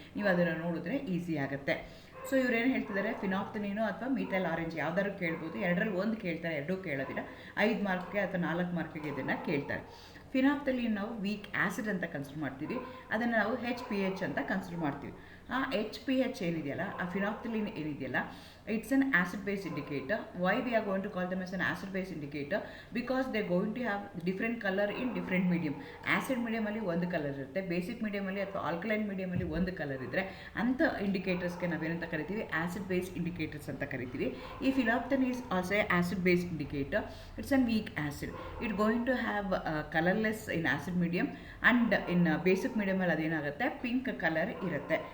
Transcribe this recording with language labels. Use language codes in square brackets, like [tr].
[kn] ನೀವು ಅದನ್ನು ನೋಡಿದ್ರೆ ಈಸಿ ಆಗುತ್ತೆ. ಸೊ ಇವರೇನು ಹೇಳ್ತಿದ್ದಾರೆ, ಫಿನಾಫ್ಥಲಿನು ಅಥವಾ ಮೀಥೈಲ್ ಆರೆಂಜ್ ಯಾವ್ದಾದ್ರು ಕೇಳ್ಬೋದು. 2ರಲ್ಲಿ 1 ಕೇಳ್ತಾರೆ, 2 ಕೇಳೋದಿಲ್ಲ. 5 ಮಾರ್ಕ್ಗೆ ಅಥವಾ 4 ಮಾರ್ಕಿಗೆ ಇದನ್ನು ಕೇಳ್ತಾರೆ. ಫಿನಾಫ್ಥಲಿನ್ ನಾವು ವೀಕ್ ಆ್ಯಸಿಡ್ ಅಂತ ಕನ್ಸಿಡರ್ ಮಾಡ್ತೀವಿ. ಅದನ್ನು ನಾವು ಹೆಚ್ ಪಿ ಹೆಚ್ ಅಂತ ಕನ್ಸಿಡರ್ ಮಾಡ್ತೀವಿ. ಆ ಹೆಚ್ ಪಿ ಹೆಚ್ ಏನಿದೆಯಲ್ಲ, ಆ ಫಿನಾಫ್ಥಲಿನ್ ಏನಿದೆಯಲ್ಲ, [en] it's an acid base indicator. Why we are going to call them as an acid base indicator? Because they are going to have different color in different medium. [kn] Acid medium ಅಲ್ಲಿ ಒಂದು colour ಇರುತ್ತೆ, basic medium ಅಲ್ಲಿ ಅಥವಾ alkaline medium ಅಲ್ಲಿ ಒಂದು colour ಇದ್ದರೆ ಅಂಥ ಇಂಡಿಕೇಟರ್ಸ್ಗೆ ನಾವೇನಂತ ಕರಿತೀವಿ, ಆಸಿಡ್ ಬೇಸ್ ಇಂಡಿಕೇಟರ್ಸ್ ಅಂತ ಕರಿತೀವಿ. [en] ಈ phenolphthalein is also acid base indicator. It's an weak acid. It going to have colourless in acid medium and in [kn] basic ಮೀಡಿಯಮಲ್ಲಿ ಅದೇನಾಗುತ್ತೆ, ಪಿಂಕ್ ಕಲರ್ ಇರುತ್ತೆ.